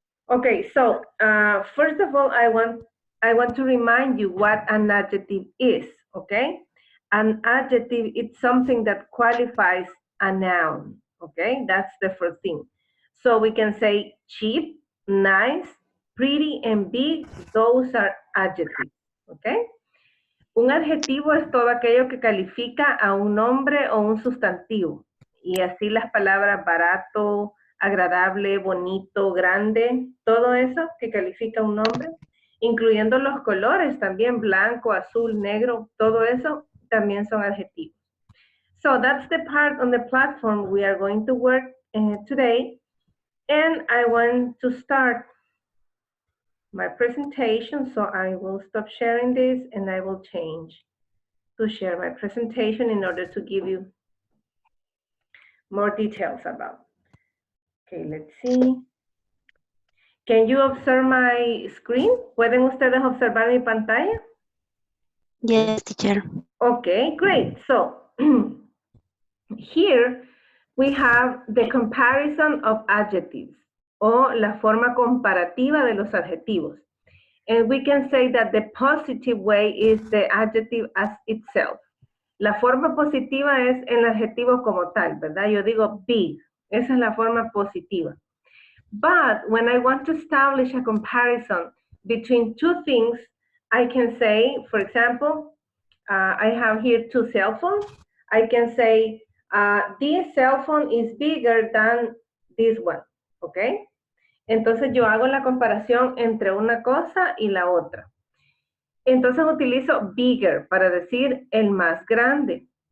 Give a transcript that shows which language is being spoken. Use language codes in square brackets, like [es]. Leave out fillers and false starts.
[en] Okay, so first of all, I want to remind you what an adjective is, okay? An adjective is something that qualifies a noun, okay? That's the first thing. So we can say cheap, nice, pretty, and big. Those are adjectives, okay? [es] Un adjetivo es todo aquello que califica a un nombre o un sustantivo. Y así las palabras barato, agradable, bonito, grande, todo eso que califica un nombre, incluyendo los colores también, blanco, azul, negro, todo eso también son adjetivos. [en] So that's the part on the platform we are going to work today. And I want to start my presentation, so I will stop sharing this and I will change to share my presentation in order to give you more details about. Okay, let's see. Can you observe my screen? [es] ¿Pueden ustedes observar mi pantalla? [en] Yes, teacher. Okay, great. So here we have the comparison of adjectives [es] o la forma comparativa de los adjetivos. [en] And we can say that the positive way is the adjective as itself. [es] La forma positiva es el adjetivo como tal, ¿verdad? Yo digo big. Esa es la forma positiva. [en] But when I want to establish a comparison between two things, I can say, for example, I have here two cell phones. I can say, this cell phone is bigger than this one, ¿ok? [es] Entonces yo hago la comparación entre una cosa y la otra. Entonces utilizo bigger para decir el más grande.